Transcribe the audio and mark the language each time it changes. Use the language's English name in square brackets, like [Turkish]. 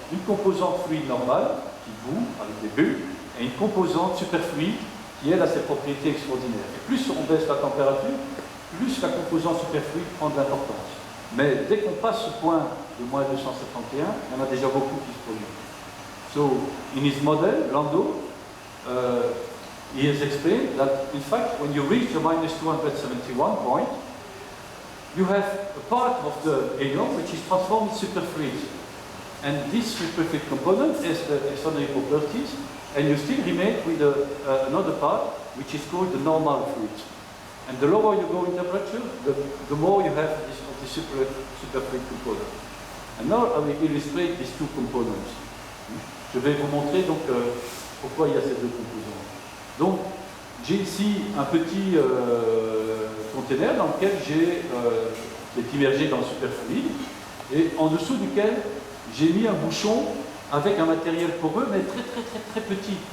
[French] Une composante fluide normale, qui bout avec des bulles, et une composante superfluide, qui elle a ses propriétés extraordinaires. Et plus on baisse la température, plus la composante superfluide prend de l'importance. Mais dès qu'on passe ce point de moins 271, il y en a déjà beaucoup qui se produisent. [English] So, in his model, Landau, he has explained that, in fact, when you reach the minus 271 point, you have a part of the helium which is transformed in superfluid. And this superfluid component has the extraordinary properties, and you still remain with another part which is called the normal fluid. And the lower you go in temperature, the more you have this of the superfluid component. And now I will illustrate these two components. [French] Je vais vous montrer donc pourquoi il y a ces deux composants. Donc j'ai ici un petit conteneur dans lequel qui est immergé dans le superfluide et en dessous duquel j'ai mis un bouchon avec un matériel poreux mais très petit.